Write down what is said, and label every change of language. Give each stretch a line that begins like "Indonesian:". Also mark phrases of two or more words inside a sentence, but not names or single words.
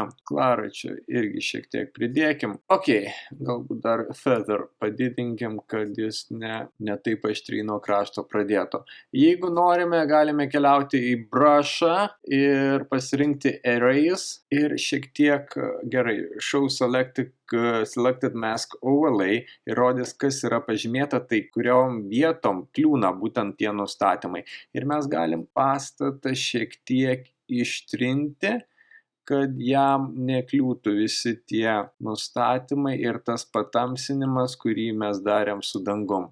Lithuanian: Klaručio irgi šiek tiek pridėkim. Ok, galbūt dar feather padidinkim, kad jis ne taip aštriai nuo krašto pradėtų. Jeigu norime, galime keliauti į brush'ą ir pasirinkti erase ir šiek tiek, gerai,
English: show selected mask overlay
Lithuanian: ir rodys, kas yra pažymėta, tai kuriom vietom kliūna būtent tie nustatymai. Ir mes galim pastatą šiek tiek ištrinti, kad jam nekliūtų visi tie nustatymai ir tas patamsinimas, kurį mes darėm su dangum.